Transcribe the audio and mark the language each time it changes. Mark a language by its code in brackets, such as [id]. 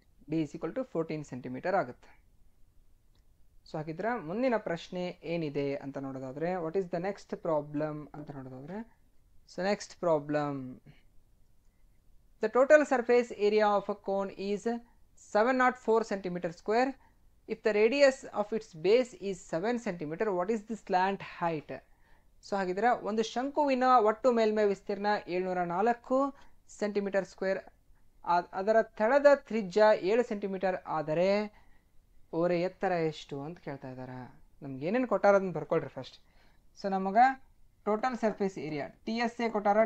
[en] D is equal to 14 centimetre [kn] ಆಗುತ್ತೆ. So ಹಾಗಿದ್ರೆ ಮುಂದಿನ ಪ್ರಶ್ನೆ ಏನಿದೆ ಅಂತ ನೋಡೋದಾದ್ರೆ, [en] what is the next problem [kn] ಅಂತ ನೋಡೋದಾದ್ರೆ, [en] So next problem, the total surface area of a cone is 704 centimeter square. If the radius of its base is 7 centimeter, what is the slant height? [kn] So ಹಾಗಿದ್ರೆ ಒಂದು ಶಂಕುವಿನ ಒಟ್ಟು ಮೇಲ್ಮೈ ವಿಸ್ತೀರ್ಣ 704 centimetre square, ಅದರ ತಳದ ತ್ರಿಜ್ಯ 7 ಸೆಂಟಿಮೀಟರ್ ಆದರೆ ಓರೆ ಎತ್ತರ ಎಷ್ಟು ಅಂತ ಕೇಳ್ತಾ ಇದ್ದಾರೆ. ನಮ್ಗೆ ಏನೇನು ಕೊಟ್ಟಾರ ಅದನ್ನ ಬರ್ಕೊಳ್ರಿ ಫಸ್ಟ್. ಸೊ ನಮಗೆ total surface area T S A ಕೊಟ್ಟಾರ.